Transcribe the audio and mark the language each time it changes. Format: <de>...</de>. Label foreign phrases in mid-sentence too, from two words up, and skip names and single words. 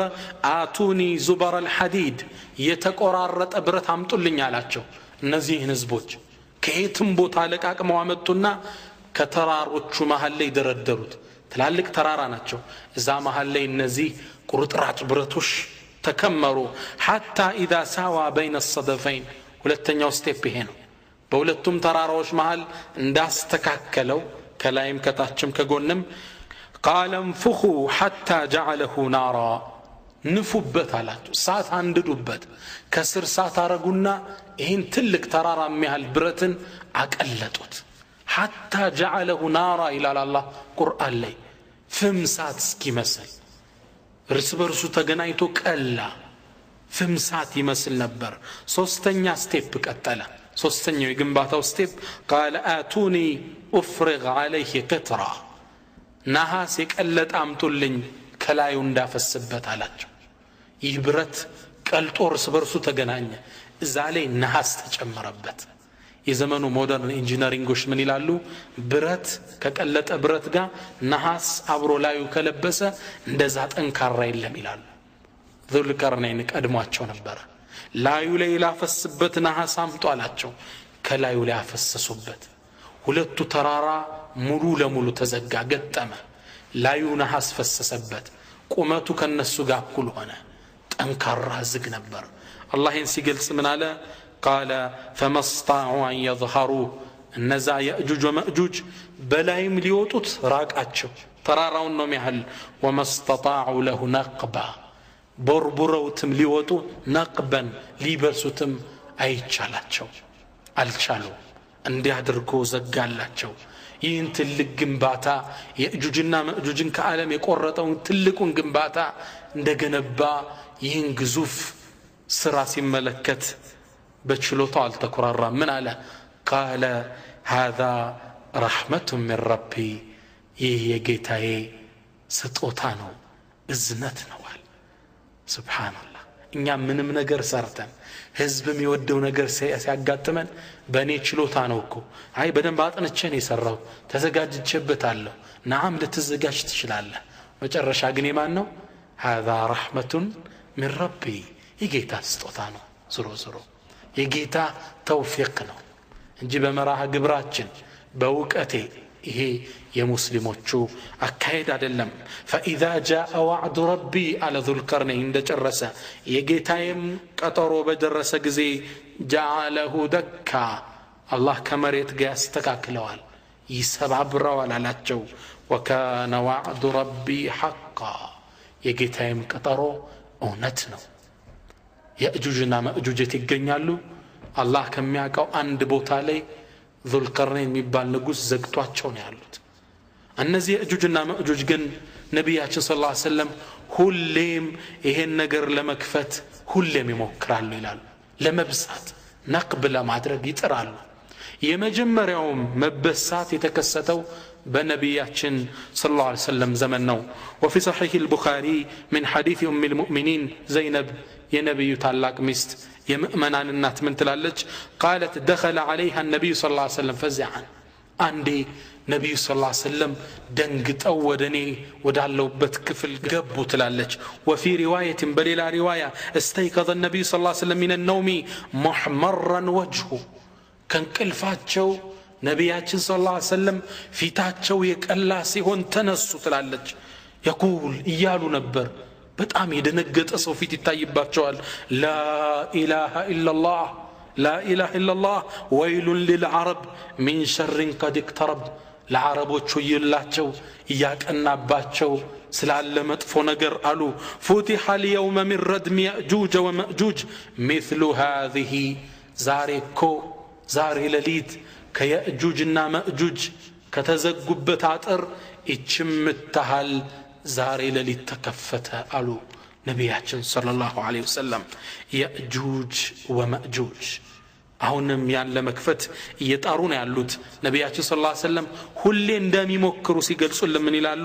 <ar>آتوني زبر</ar> <am>الحديد የተቆራረጠ ብረት አምጡልኝ አላቸው። እነዚህን ህዝቦች ከየትም ቦታ ለቃቅመው አመጡና ከተራሮቹ መሃል ላይ ደረደሩት። ትላልቅ ተራራ ናቸው። እዛ መሃል ላይ እነዚህ ቁርጥራጭ ብረቶች ተከመሩ።</am> <ar>حتى اذا ساوى بين الصدفين</ar> <am>ሁለተኛው ስቴፕ ይሄ ነው። በሁለቱም ተራራዎች መሃል እንዳስተካከለው ከላይም ከታችም ከጎንም</am> <ar>قال انفخوا حتى جعله نارا</ar> <am>ንፉበት አላቸው። እሳት አንድዱበት። ከስር እሳት አረጉና ይህን ትልቅ ተራራ የሚያህል ብረትን አቀለጡት።</am> <ar>حتى جعله نارا</ar> <am>ይላል አላህ ቁርአን ላይ። ፍም እሳት እስኪመስል እርስ በርሱ ተገናኝቶ ቀላ። ፍም እሳት ይመስል ነበር። ሶስተኛ ስቴፕ ቀጠለ። ሶስተኛው የግንባታው ስቴፕ</am> <ar>قال آتوني أفرغ عليه قطرة</ar> <am>ነሐስ የቀለጠ አምጡልኝ ከላዩ እንዳፈስበት አላቸው። ይህ ብረት ቀልጦ እርስ በርሱ ተገናኘ። እዛ ላይ ነሐስ ተጨመረበት። የዘመኑ ሞደርን ኢንጂነሪንጎች ምን ይላሉ? ብረት ከቀለጠ ብረት ጋር ነሐስ አብሮ ላዩ ከለበሰ እንደዛ ጠንካራ የለም ይላሉ። ዙልቀርነይን ቀድሟቸው ነበር። ላዩ ላይ ላፈስበት ነሐስ አምጡ አላቸው። ከላዩ ላይ አፈሰሱበት። ሁለቱ ተራራ ሙሉ ለሙሉ ተዘጋ፣ ገጠመ። ላዩ ነሐስ ፈሰሰበት። ቁመቱ ከነሱ ጋር እኩል ሆነ። ጠንካራ ዝግ ነበር። አላህ ይህን ሲገልጽ ምን አለ?</am> <ar>قال فما استطاعوا أن يظهروا</ar> <am>እነዛ የእጁጅ ወመእጁጅ በላይም ሊወጡት ራቃቸው። ተራራውን ነው የሚያህል።</am> <ar>وما استطاعوا له نقبا</ar> <am>ቦርቡረውትም ሊወጡ ነቅበን ሊበሱትም አይቻላቸው አልቻሉ። እንዲህ አድርጎ ዘጋላቸው። ይህን ትልቅ ግንባታ የእጁጅና መእጁጅን ከዓለም የቆረጠውን ትልቁን ግንባታ እንደገነባ ይህን ግዙፍ ስራ ሲመለከት በችሎታው አልተኮራራም። ምን አለ?</am> <ar>قال هذا رحمة من ربي</ar> <am>ይህ የጌታዬ ስጦታ ነው፣ እዝነት ነው አለ። ሱብሃንአላህ። እኛ ምንም ነገር ሰርተን ህዝብ የሚወደው ነገር ሲያጋጥመን በእኔ ችሎታ ነው እኮ አይ በደንብ አጥንቼ ነው የሰራሁት ተዘጋጅቼበታለሁ። ናም ልትዘጋጅ ትችላለህ። መጨረሻ ግን የማን ነው?</am> <ar>هذا رحمة من ربي</ar> <am>የጌታ ስጦታ ነው። ዞሮ የጌታ ተውፊቅ ነው እንጂ በመራህ ግብራችን በእውቀቴ ይሄ የሙስሊሞቹ አካሄድ አይደለም።</am> <ar>فإذا جاء وعد ربي على ذو القرنين</ar> <am>እንደጨረሰ የጌታዬም ቀጠሮ በደረሰ ጊዜ</am> <ar>جعله دكا</ar> <am>አላህ ከመሬት ጋር ያስተካክለዋል፣ ይሰባብረዋል አላቸው።</am> <ar>وكان وعد ربي حقا</ar> <am>የጌታዬም ቀጠሮ እውነት ነው። የእጁጅና መእጁጅ ይገኛሉ። አላህ ከሚያውቀው አንድ ቦታ ላይ ዙልቀርነይን የሚባል ንጉስ ዘግቷቸው ነው ያሉት። እነዚህ የእጁጅና መእጁጅ ግን ነቢያችን</am> <ar>صلى الله عليه وسلم</ar> <am>ሁሌም ይሄን ነገር ለመክፈት ሁሌም ይሞክራሉ ይላሉ። ለመብሳት ነቅብ ለማድረግ ይጥራሉ። የመጀመሪያውም መበሳት የተከሰተው በነቢያችን</am> <ar>صلى الله عليه وسلم</ar> <am>ዘመን ነው።</am> <ar>وفي صحيح البخاري من حديث ام المؤمنين زينب</ar> <am>የነብዩ ታላቅ ሚስት የምእመናን እናት ምን ትላለች?</am> <ar>قالت دخل عليها النبي صلى الله عليه وسلم فزعا</ar> <am>አንዴ ነብዩ</am> <ar>صلى الله عليه وسلم</ar> <am>ደንግጠው ወደኔ ወዳለውበት ክፍል ገቡ ትላለች።</am> <ar>وفي روايه</ar> <am>በሌላ ሪዋያ</am> <ar>استيقظ النبي صلى الله عليه وسلم من النوم محمرا وجهه ከንቅልፋቸው</ar> <am>ነቢያችን</am> <ar>صلى الله عليه وسلم</ar> <am>ፊታቸው የቀላ ሲሆን ተነሱ ትላለች። يقول እያሉ ነበር። በጣም የደነገጠ ሰው ፊት ይታይባቸዋል።</am> <ar>لا اله الا الله لا اله الا الله ويل للعرب من شر قد اقترب</ar> <am>ለዓረቦቹ ይላቸው ያቀናባቸው ስላለ መጥፎ ነገር አሉ።</am> <ar>فتح اليوم من ردم يأجوج ومأجوج مثل هذه</ar> <am>ዛሬ ሌሊት ከየእጁጅና መእጁጅ ከተዘጉበት አጥር እችምታሃል ዛሬ ሌሊት ተከፈተ አሉ ነቢያችን</am> <ar>صلى الله عليه وسلم።</ar> <am>የእጁጅ ወመእጁጅ አሁንም ያን ለመክፈት እየጣሩ ነው ያሉት። ነቢያችን</am> <ar>صلى الله عليه وسلم</ar> <am>ሁሌ እንደሚሞክሩ ሲገልጹልን ምን ይላሉ?</am>